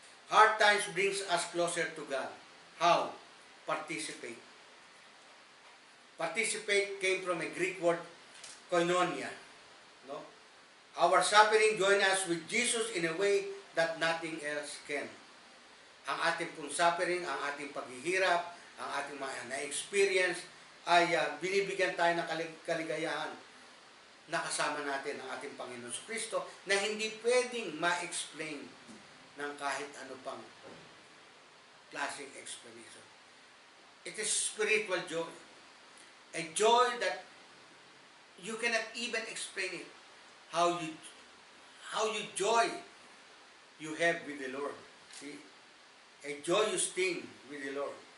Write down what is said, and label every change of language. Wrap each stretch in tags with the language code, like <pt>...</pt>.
<en>Hard times brings us closer to God. How? Participate. Participate came from a Greek word, koinonia. No? Our suffering join us with Jesus in a way that nothing else can.</en> <tl>Ang ating pong suffering, ang ating paghihirap, ang ating mga na-experience, ay binibigyan tayo ng kaligayahan na kasama natin ang ating Panginoon Kristo na hindi pwedeng ma-explain ng kahit ano pang klaseng explanation.</tl> <en>It is spiritual joy. A joy that you cannot even explain it. How you joy you have with the Lord. See? A joyous thing with the Lord.</en>